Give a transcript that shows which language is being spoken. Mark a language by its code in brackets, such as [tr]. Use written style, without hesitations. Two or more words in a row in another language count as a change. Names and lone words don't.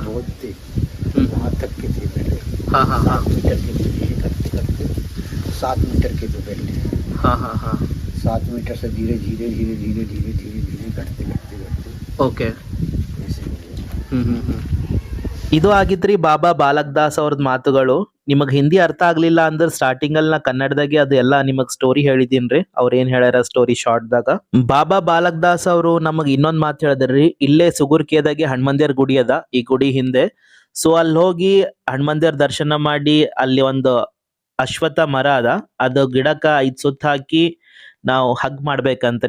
[hi] बहुत थे, वहाँ तक के थे पहले। हाँ हाँ हाँ 7 मीटर के थे, ये करते करते 7 मीटर के तो बैठे। हाँ हाँ हाँ 7 मीटर से धीरे धीरे धीरे धीरे धीरे धीरे धीरे घटते ಓಕೆ। ऐसे हो गया। [kn] ಇದು ಆಗಿತ್ರಿ ಬಾಬಾ ಬಾಲಕ್ ದಾಸ್ ಅವ್ರದ್ ಮಾತುಗಳು. ನಿಮಗ್ ಹಿಂದಿ ಅರ್ಥ ಆಗ್ಲಿಲ್ಲ ಅಂದ್ರೆ ಸ್ಟಾರ್ಟಿಂಗ್ ಅಲ್ಲಿ ನಾ ಕನ್ನಡದಾಗೆ ಅದು ಎಲ್ಲ ನಿಮಗ್ ಸ್ಟೋರಿ ಹೇಳಿದೀನ್ರಿ, ಅವ್ರ ಏನ್ ಹೇಳ್ಯಾರ [en] story short [kn] ದಾಗ. ಬಾಬಾ ಬಾಲಕ್ ದಾಸ್ ಅವರು ನಮಗ್ ಇನ್ನೊಂದ್ ಮಾತು ಹೇಳಿದ್ರಿ, ಇಲ್ಲೇ ಸುಗುರ್ಕಿಯದಾಗೆ ಹನುಮಂದಿರ್ ಗುಡಿ ಅದ, ಈ ಗುಡಿ ಹಿಂದೆ. ಸೊ ಅಲ್ಲಿ ಹೋಗಿ ಹನುಮಂದಿರ್ ದರ್ಶನ ಮಾಡಿ, ಅಲ್ಲಿ ಒಂದು ಅಶ್ವತ್ಥ ಮರ ಅದ, ಅದು ಗಿಡಕ್ಕ 5 ಸುತ್ತ ಹಾಕಿ ನಾವು ಹಗ್ ಮಾಡ್ಬೇಕಂತ್ರಿ.